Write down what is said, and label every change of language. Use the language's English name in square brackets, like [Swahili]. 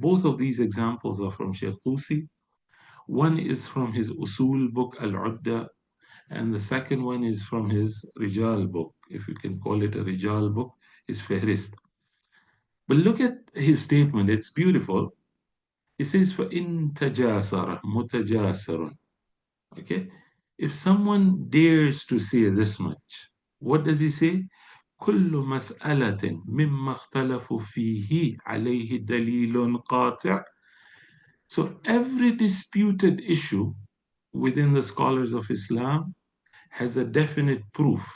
[English] Both of these examples are from Sheikh Tusi. One is from his Usul book, Al-Udda, and the second one is from his Rijal book, if you can call it a Rijal book, his Fihrist. But look at his statement, it's beautiful. He says, [Arabic] فَإِن تَجَاسَرَ مُتَجَاسَرٌ. [English] Okay? If someone dares to say this much, what does he say? [Arabic] كل مسألة مما اختلفوا فيه عليه دليل قاطع. [English] So every disputed issue within the scholars of Islam has a definite proof.